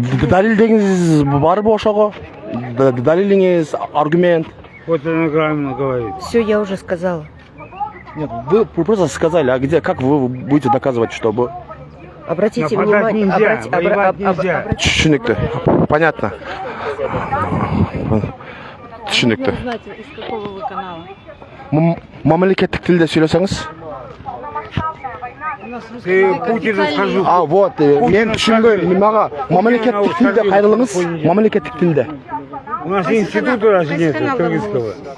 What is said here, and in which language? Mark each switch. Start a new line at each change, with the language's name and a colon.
Kyrgyz: Далилдеңиз барбы ошого? Далилиңиз, аргумент?
Russian: Вот она правильно говорит. Все, я уже сказала. Нет, вы просто сказали, а где, как вы будете доказывать, чтобы... Обратите Нападать внимание... нельзя, воевать нельзя.
Kyrgyz: Түшүнүктүү.
Russian: Понятно.
Kyrgyz: Түшүнүктүү.
Russian: Знаете, из какого вы канала?
Kyrgyz: Мамлекеттик тилде сүйлөсөңүз?
Russian: Ты Путину скажу. Вот,
Kyrgyz: мен түшүнбөйм. Мага мамлекеттик тилде кайрылыңыз. Мамлекеттик тилде.
Russian: У нас институт президента кыргызского.